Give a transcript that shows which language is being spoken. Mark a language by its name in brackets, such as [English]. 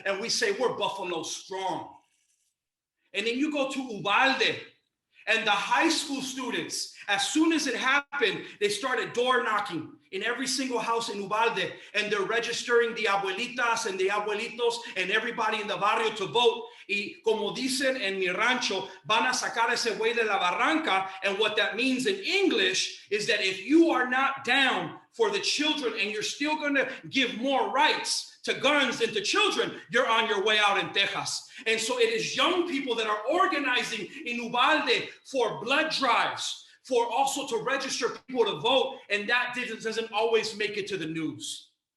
[English] And we say, we're Buffalo strong. And then you go to Uvalde. And the high school students, as soon as it happened, they started door knocking in every single house in Uvalde, and they're registering the abuelitas and the abuelitos and everybody in the barrio to vote. [Spanish] Y como dicen en mi rancho, van a sacar ese güey de la barranca. [English] And what that means in English is that if you are not down for the children and you're still going to give more rights to guns than to children, you're on your way out in Texas. And so it is young people that are organizing in Uvalde for blood drives, for also to register people to vote, and that doesn't always make it to the news.